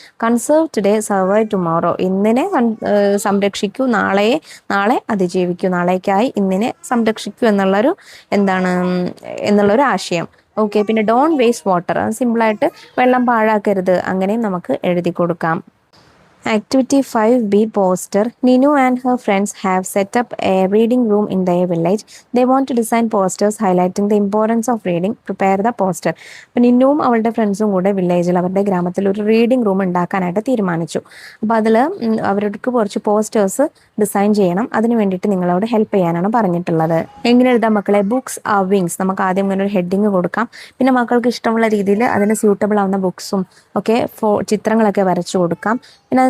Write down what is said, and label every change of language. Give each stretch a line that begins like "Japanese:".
English: Conserve today, survive tomorrow.
Malayalam: ഇന്നിനെ സംരക്ഷിക്കൂ, നാളെ അതിജീവിക്കൂ. നാളേക്കായി ഇന്നിനെ സംരക്ഷിക്കൂ എന്നുള്ളൊരു ആശയം. ഓക്കെ. പിന്നെ
English: Don't waste water.
Malayalam: സിമ്പിളായിട്ട് വെള്ളം പാഴാക്കരുത്, അങ്ങനെയും നമുക്ക് എഴുതി കൊടുക്കാം.
English: Activity 5B poster. Ninu and her friends have set up a reading room in their village. They want to design posters highlighting the importance of reading. Prepare the poster.
Malayalam: അപ്പോൾ നിന്നുവും അവളുടെ ഫ്രണ്ട്സും കൂടെ വില്ലേജിൽ അവരുടെ ഗ്രാമത്തിൽ ഒരു റീഡിംഗ് റൂം ഉണ്ടാക്കാനായിട്ട് തീരുമാനിച്ചു. അപ്പോൾ അതിൽ അവർക്ക് കുറച്ച് പോസ്റ്റേഴ്സ് ഡിസൈൻ ചെയ്യണം. അതിന് വേണ്ടിയിട്ട് നിങ്ങളോട് ഹെൽപ്പ് ചെയ്യാനാണ് പറഞ്ഞിട്ടുള്ളത്. എങ്ങനെ എഴുതാം മക്കളെ?
English: Books are wings.
Malayalam: നമുക്ക് ആദ്യം ഇങ്ങനെ ഒരു ഹെഡിങ് കൊടുക്കാം. പിന്നെ മക്കൾക്ക് ഇഷ്ടമുള്ള രീതിയിൽ അതിന് സ്യൂട്ടബിൾ ആവുന്ന ബുക്സും ഒക്കെ ചിത്രങ്ങളൊക്കെ വരച്ചു കൊടുക്കാം. പിന്നെ